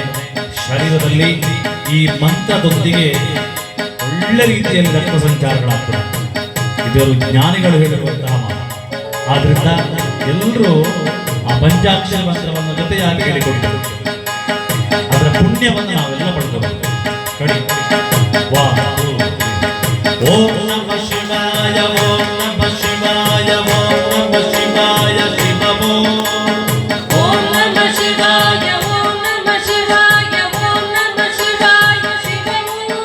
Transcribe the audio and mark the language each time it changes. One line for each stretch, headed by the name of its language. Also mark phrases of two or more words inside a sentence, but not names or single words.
Kannada: ಶರೀರದಲ್ಲಿ ಈ ಮಂತ್ರದೊಂದಿಗೆ ಒಳ್ಳೆ ರೀತಿಯಲ್ಲಿ ರಕ್ತ ಸಂಚಾರಗಳಾಗ್ತದೆ. ಇದರು ಜ್ಞಾನಿಗಳು ಹೇಳಿರುವಂತಹ ಮಾತು. ಆದ್ರಿಂದ ಎಲ್ಲರೂ ಆ ಪಂಚಾಕ್ಷರ ಮಂತ್ರವನ್ನು ಜೊತೆಯಾಗಿ ಹೇಳಿಕೊಡ್ತಾರೆ. ಅದರ ಪುಣ್ಯವನ್ನು ನಾವೆಲ್ಲ ಪಡ್ಕೋಬೇಕು.
Sanskrit: ಕಡಿ ವಾ ಓಂ ನಮಃ ಶಿವಾಯ, ಓಂ ನಮಃ ಶಿವಾಯ, ಓಂ ನಮಃ ಶಿವಾಯ ಶಿವಮೋ. ಓಂ ನಮಃ ಶಿವಾಯ, ಓಂ ನಮಃ ಶಿವಾಯ, ಓಂ ನಮಃ ಶಿವಾಯ ಶಿವಮೋ.